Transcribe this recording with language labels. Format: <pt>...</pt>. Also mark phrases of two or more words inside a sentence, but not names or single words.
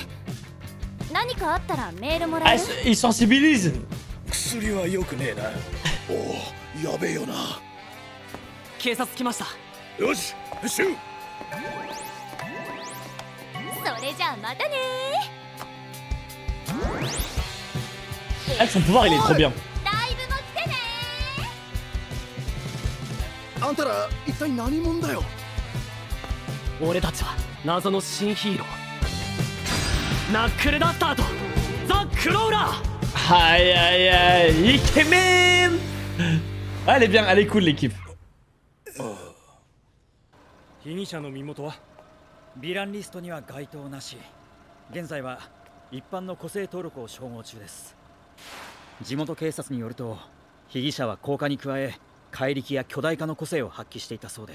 <ja>何かあったらメールもらえる？</ja> <fr>Ils sensibilisent.</fr> <ja>薬は良くねえな。おお、やべえよな。警察来ました。よし、シュー。それじゃあまたね。</ja> <fr>Avec son pouvoir il est trop bien.</fr> <ja>ライブも来てね。あんたら一体何者だよ。俺たちは謎の新ヒーロー。ナックルダスターとザ・クローラー。</ja> <fr>Aïe aïe aïe, Ikemen. Ah, elle est bien, elle est cool l'équipe.</fr> <ja>被疑者の身元はヴィランリストには該当なし。現在は一般の個性登録を照合中です。地元警察によると被疑者は高化に加え怪力や巨大化の個性を発揮していたそうで、</ja>